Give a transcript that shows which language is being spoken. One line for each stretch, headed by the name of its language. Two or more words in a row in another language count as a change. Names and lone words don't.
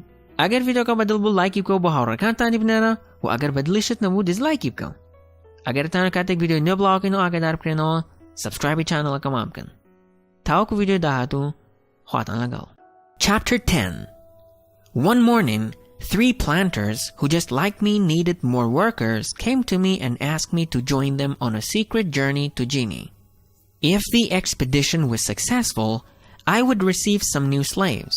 Central Kurdish: ئەگەر ڤیدیۆکە بەدڵ بوو لایکی بکەو بۆ هاوڕێکانتانی بنێرە و ئەگەر بەدڵیشت نەبوو دیزلایکی بکەن. ئەگەرتانە کاتێک ڤیدیۆ نوێ بڵاوکەین و ئاگادار بکرێنەوە سبسکرایبی چانەڵەکەمان بکەن. تاوەکو ڤیدیۆ داهاتوو خواتان لەگەڵ.
English: Chapter 10. One morning, 3 planters who just like me needed more workers came to me and asked me to join them on a secret journey to Guinea. If the expedition was successful, I would receive some new slaves.